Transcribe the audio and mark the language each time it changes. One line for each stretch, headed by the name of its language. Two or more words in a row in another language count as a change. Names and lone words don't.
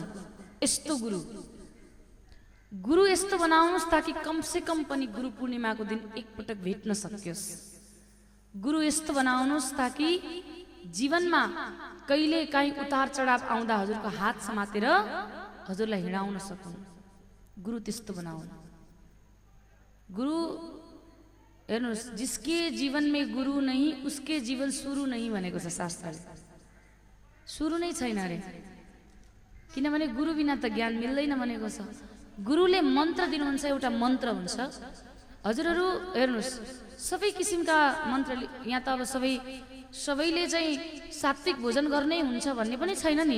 Nepali: यस्तो गुरु यस्तो बनाउनुहोस् ताकि
Hindi: कमसे कम
Nepali: पनि गुरु पूर्णिमाको दिन एकपटक भेट्न सकियोस्। गुरु यस्तो बनाउनुहोस् ताकि जीवनमा कहिले काहीँ उतार चढाव आउँदा हजुरको हात समातेर हजुरलाई हिँडाउन सकुन्। गुरु त्यस्तो बनाउनु। गुरु हेर्नुहोस्,
Hindi: जिसके जीवन में गुरु नहीं उसके जीवन सुरु नहीं
Nepali: भनेको छ शास्त्रले। सुरु नै छैन अरे, किनभने गुरु बिना त ज्ञान मिल्दैन भनेको छ। गुरुले मन्त्र दिनुहुन्छ, एउटा मन्त्र हुन्छ। हजुरहरू हेर्नुहोस्, सबै किसिमका मन्त्र यहाँ त अब सबैले चाहिँ सात्विक भोजन गर्नै हुन्छ भन्ने पनि छैन नि।